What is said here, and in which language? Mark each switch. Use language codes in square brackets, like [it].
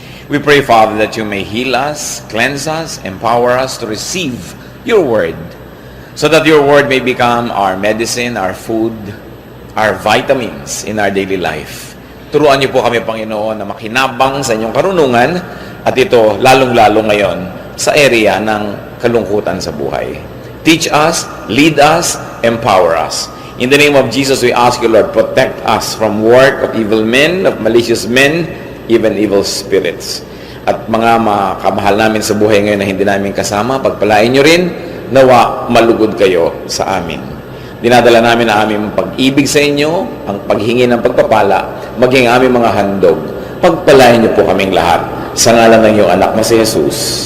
[en] We pray, Father, that you may heal us, cleanse us, empower us to receive your word, so that your word may become our medicine, our food, our vitamins in our daily life. [tl] Turuan niyo po kami, Panginoon, na makinabang sa inyong karunungan, at ito lalong-lalo ngayon sa area ng kalungkutan sa buhay. [en] Teach us, lead us, empower us. In the name of Jesus, we ask you, Lord, protect us from work of evil men, of malicious men, even evil spirits. [tl] At mga kamahal namin sa buhay ngayon na hindi namin kasama, pagpalain nyo rin, nawa malugod kayo sa amin. Dinadala namin ang aming pag-ibig sa inyo, ang paghingi ng pagpapala, maging aming mga handog. Pagpalain nyo po kaming lahat sa ngalan ng iyong anak na si Jesus.